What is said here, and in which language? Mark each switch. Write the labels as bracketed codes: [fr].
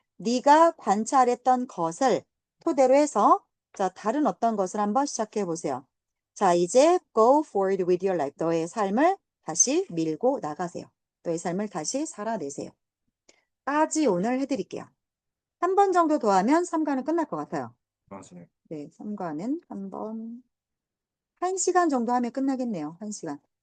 [ko] 네가 관찰했던 것을 토대로 해서 자, 다른 어떤 것을 한번 시작해 보세요. [en] 자, 이제 go forward with your life. [ko] 너의 삶을 다시 밀고 나가세요. 너의 삶을 다시 살아내세요. 까지 오늘 해드릴게요. 한 번 정도 더 하면 3과는 끝날 것 같아요. 맞아요. 네, 3과는 한 1시간 정도 하면 끝나겠네요. 1시간.